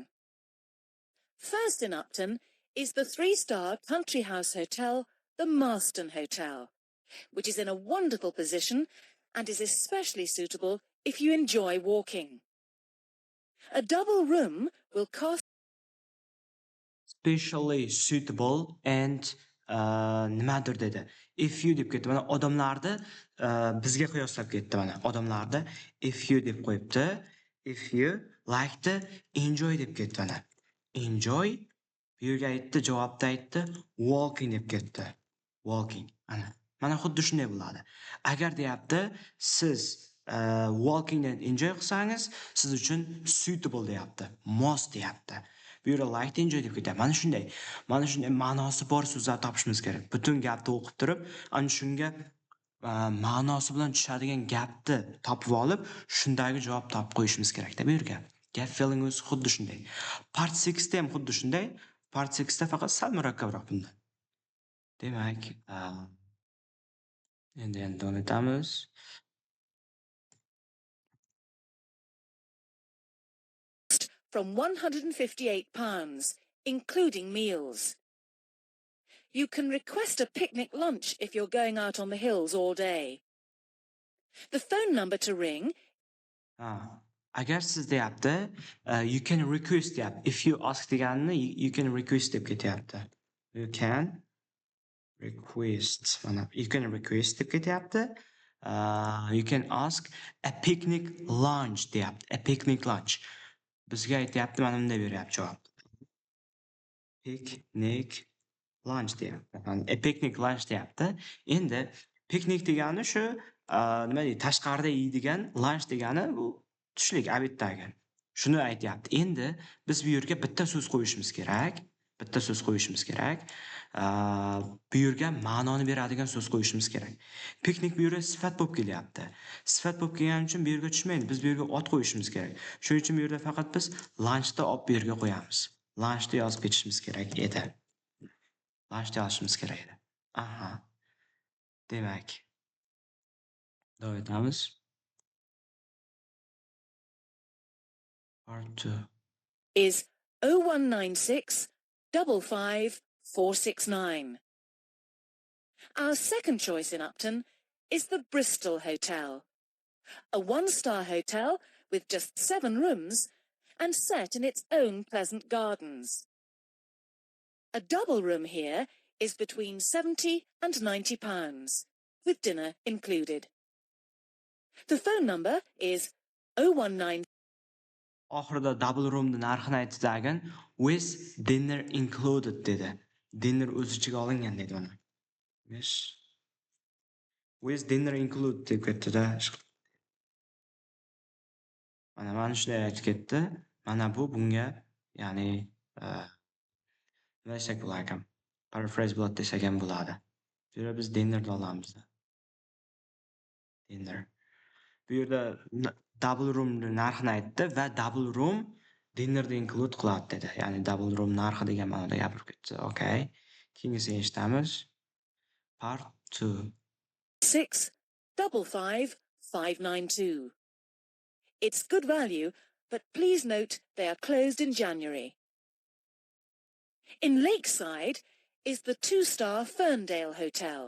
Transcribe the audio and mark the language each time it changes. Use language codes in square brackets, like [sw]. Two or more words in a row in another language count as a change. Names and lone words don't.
[en] First in Upton is the 3-star country house hotel, the Marston Hotel, which is in a wonderful position and is especially suitable if you enjoy walking. A double room will cost Especially suitable and [uz] nimadir dedi. [en] If you [uz] deb ketdi. Mana odamlarni bizga qiyoslab ketdi mana. Odamlarda [en] if you [uz] deb qo'yibdi. [en] If you like the enjoy [uz] deb ketdi mana. Enjoy bu yerga aytdi, javobda aytdi walking deb ketdi. Walking. Mana xuddi shunday bo'ladi. Agar deyapti, siz walkingdan enjoy qilsangiz, siz uchun suitable deyapti. Mos deyapti. Bu yerda [en] like to enjoy [uz] deb ketyapti. Mana shunday ma'nosi bor so'zlar topishimiz kerak. Butun gapni o'qib turib, ana shunga ma'nosi bilan tushadigan gapni topib olib, shundagi javob topib qo'yishimiz kerak-da bu yerga. Gap feeling o'zi xuddi shunday. Part 6 da ham xuddi shunday. Part 6 da faqat sal murakkabroq bundan. Demak, endi davom etamiz. [en] From £158, including meals. You can request a picnic lunch if you're going out on the hills all day. The phone number to ring. [uz] Agar siz deyapti, [en] you can request deyapti. If you ask deganini you can request [uz] deb ketyapti. [en] You can request. [uz] Mana [en] you can request [uz] deb ketyapti. [en] You can ask a picnic lunch deyapti. A picnic lunch. [uz] Bizga aytyapti, mana bunday beryapti javob. Picnic lunch deyapti. A picnic lunch deyapti. Endi picnic degani shu nima deydi, tashqarida yeydigan, lunch degani bu tushlik, obeddagi. Shuni aytyapti. Endi biz bu yerga bitta so'z qo'yishimiz kerak. Bitta so'z qo'yishimiz kerak. Bu yerga ma'noni beradigan so'z qo'yishimiz kerak. Piknik bu yerga sifat bo'lib kelyapti. Sifat bo'lib kelgani uchun bu yerga tushmaydi. Biz bu yerga ot qo'yishimiz kerak. Shuning uchun bu yerda faqat biz lunchni olib bu yerga qo'yamiz. Lunchni yozib ketishimiz kerak edi. Lunchni yozishimiz kerak edi. Aha. Demak, davom etamiz. [en] Part 2 is 0196 55 469. Our second choice in Upton is the Bristol Hotel, a one-star hotel with just 7 rooms and set in its own pleasant gardens. A double room here is between £70 and £90, with dinner included. The phone number is 019. [uz] Oxirida double roomni narxini aytdidagin [en] with dinner included [uz] dedi. Dinner o'z ichiga olingan dedi mana. [en] Yes. With dinner included [uz] deb ketdi-da. Mana shunday aytib ketdi. Mana bu bunga, ya'ni nima desak bo'lar ekan? Paraphrase bo'ladi desak ham bo'ladi. Bu yerda biz dinnerni olamiz. Dinner. Bu yerda [en] double room [uz] narxini aytdi va [en] double room [uz] dinnerni include qiladi dedi. Ya'ni [en] double room [uz] narxi degan ma'noda gapirib ketdi. Okay. Keyingisiga eshitamiz. [en] Part 2 6 55 592. It's good value, but please note they are closed in January. In Lakeside is the 2-star Ferndale Hotel.